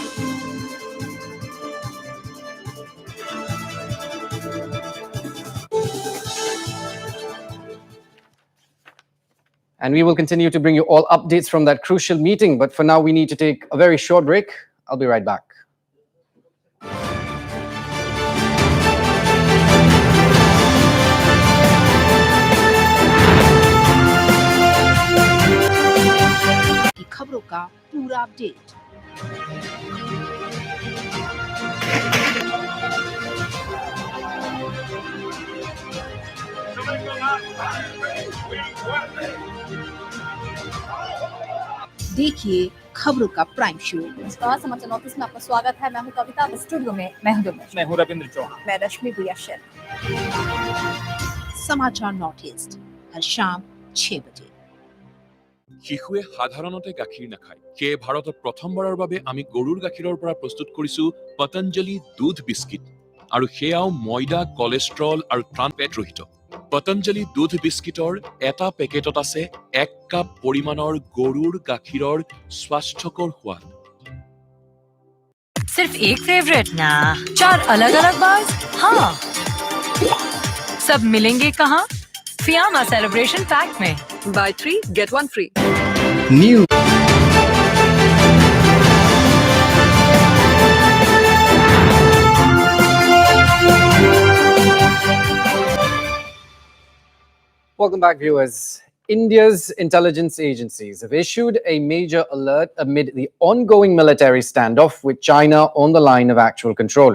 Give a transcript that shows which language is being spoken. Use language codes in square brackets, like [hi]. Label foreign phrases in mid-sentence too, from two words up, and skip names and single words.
[en] And we will continue to bring you all updates from that crucial meeting. But for now, we need to take a very short break. I'll be right back. [hi] खबरों का पूरा अपडेट। देखिए खबरों का प्राइम शो। नमस्कार, समाचार नोटिस में आपका स्वागत है। मैं हूं कविता, स्टूडियो में मैं हूं रविंद्र चौहान, मैं रश्मि बुयाशर। समाचार नोटिस हर शाम 6 बजे। [as] শিশুৱে সাধাৰণতে গাখীৰ নাখায়। সেয়ে ভাৰতত প্ৰথমবাৰৰ বাবে আমি গৰুৰ গাখীৰৰ পৰা প্ৰস্তুত কৰিছো পতঞ্জলি দুধ বিস্কিট, আৰু সেয়াও ময়দা, কলেষ্ট্ৰল আৰু ট্ৰান্স ৰহিত। পতঞ্জলি দুধ বিস্কিটৰ এটা পেকেটত আছে 1 কাপ পৰিমাণৰ গৰুৰ গাখীৰৰ স্বাস্থ্যকৰ সোৱাদ। [hi] सिर्फ एक फेवरेट ना, 4 अलग-अलग बार्स? हाँ। सब मिलेंगे कहाँ? फियामा सेलिब्रेशन पैक में। [en] Buy 3 get 1 free. New. Welcome back, viewers. India's intelligence agencies have issued a major alert amid the ongoing military standoff with China on the line of actual control.